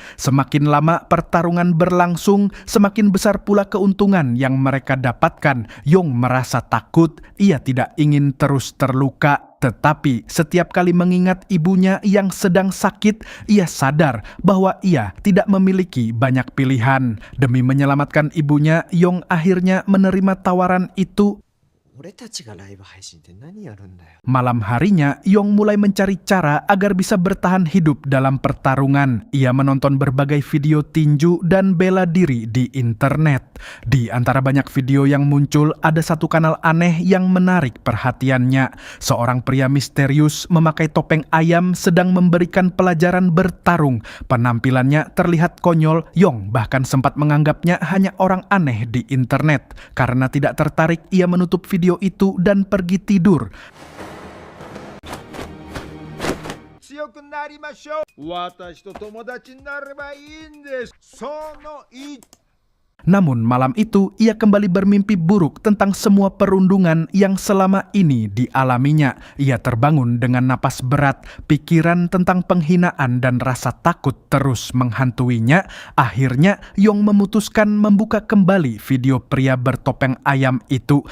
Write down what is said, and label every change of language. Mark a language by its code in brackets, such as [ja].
[id] Semakin lama pertarungan berlangsung, semakin besar pula keuntungan yang mereka dapatkan. Yong merasa takut. Ia tidak ingin terus terluka. Tetapi setiap kali mengingat ibunya yang sedang sakit, ia sadar bahwa ia tidak memiliki banyak pilihan. Demi menyelamatkan ibunya, Yong akhirnya menerima tawaran itu. [ja] 俺たちがライブ配信って何やるんだよ。 [id] Malam harinya, Yong mulai mencari cara agar bisa bertahan hidup dalam pertarungan. Ia menonton berbagai video tinju dan bela diri di internet. Di antara banyak video yang muncul, ada satu kanal aneh yang menarik perhatiannya. Seorang pria misterius memakai topeng ayam sedang memberikan pelajaran bertarung. Penampilannya terlihat konyol. Yong bahkan sempat menganggapnya hanya orang aneh di internet. Karena tidak tertarik, ia menutup video itu dan pergi tidur. [ja] 強くなりましょう。私と友達になればいいんです。その1。 [id] Namun malam itu ia kembali bermimpi buruk tentang semua perundungan yang selama ini dialaminya. Ia terbangun dengan napas berat, pikiran tentang penghinaan dan rasa takut terus menghantuinya. Akhirnya Yong memutuskan membuka kembali video pria bertopeng ayam itu.